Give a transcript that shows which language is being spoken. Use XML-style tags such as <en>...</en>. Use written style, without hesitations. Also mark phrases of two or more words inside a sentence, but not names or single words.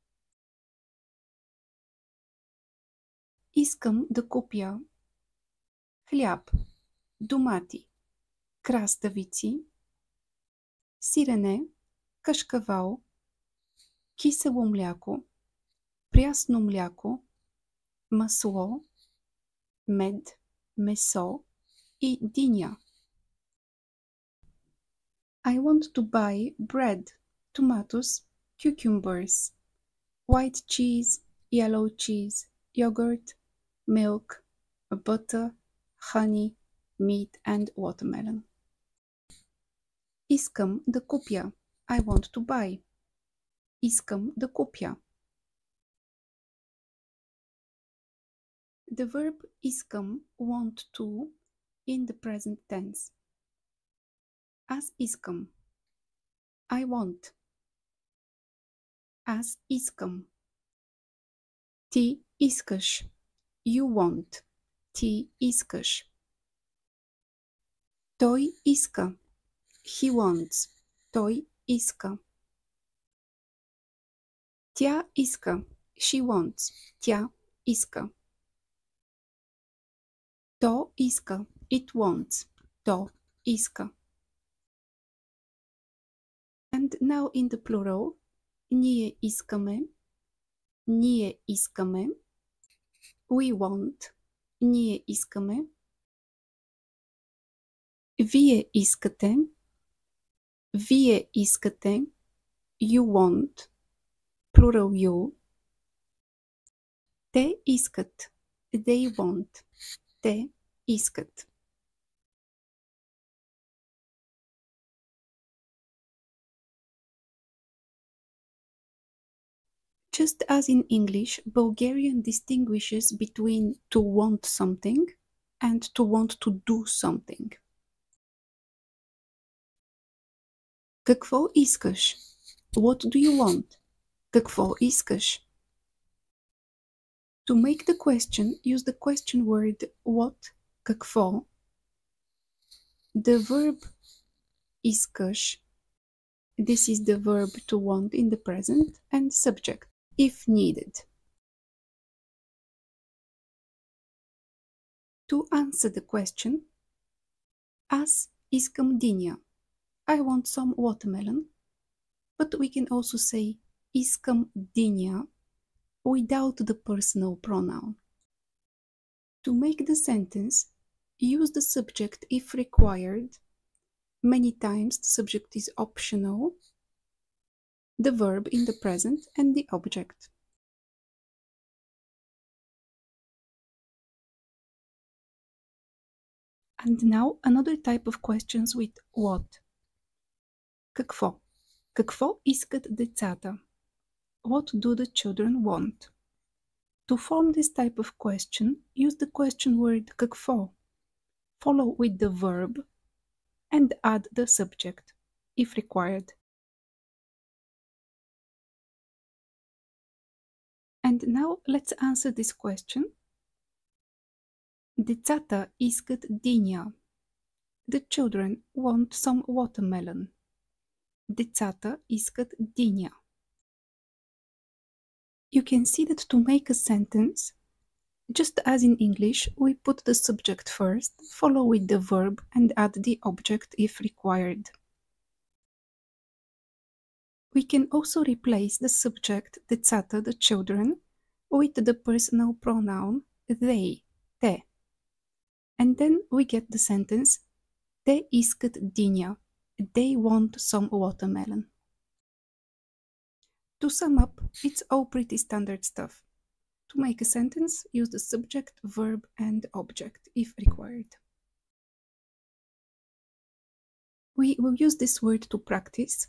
<bg>Искам да купя хляб, домати, краставици, сирене, кашкавал, кисело мляко, прясно мляко, масло, мед, месо и диня.</bg> <en>I want to buy bread, tomatoes, cucumbers, white cheese, yellow cheese, yogurt, milk, butter, honey, meat and watermelon.</en> <bg>Искам да купя.</bg> <en>I want to buy.</en> <bg>Искам да купя.</bg> <en>The verb искам, want to, in the present tense.</en> <bg>Аз искам.</bg> <en>I want.</en> <bg>Аз искам. Ти искаш.</bg> <en>You want.</en> <bg>Ти искаш. Той иска.</bg> <en>He wants.</en> <bg>Той иска. Тя иска.</bg> <en>She wants.</en> <bg>Тя иска. То иска.</bg> <en>It wants.</en> <bg>То иска.</bg> <en>And now in the plural.</en> <bg>Ние искаме. Ние искаме. We want. Ние искаме. Вие искате. Вие искате.</bg> <en>You want. Plural you.</en> <bg>Те искат.</bg> <en>They want.</en> <bg>Те искат.</bg> <en>Just as in English, Bulgarian distinguishes between to want something and to want to do something.</en> <bg>Какво искаш?</bg> <en>What do you want?</en> <bg>Какво искаш?</bg> <en>To make the question, use the question word what, какво, the verb искаш, this is the verb to want in the present, and subject, if needed. To answer the question,</en> <bg>аз искам диня.</bg> <en>I want some watermelon, but we can also say</en> <bg>искам диня</bg> <en>without the personal pronoun. To make the sentence, use the subject if required. Many times the subject is optional, the verb in the present, and the object. And now another type of questions with what.</en> <bg>Какво? Какво искат децата?</bg> <en>What do the children want? To form this type of question, use the question word какво, follow with the verb, and add the subject, if required. And now let's answer this question.</en> <bg>Децата искат диня.</bg> <en>The children want some watermelon.</en> <bg>Децата искат диня.</bg> <en>You can see that to make a sentence, just as in English, we put the subject first, follow with the verb, and add the object if required. We can also replace the subject, децата, the children, with the personal pronoun they, те. And then we get the sentence,</en> <bg>те искат диня.</bg> <en>They want some watermelon. To sum up, it's all pretty standard stuff. To make a sentence, use the subject, verb, and object if required. We will use this word to practice.</en>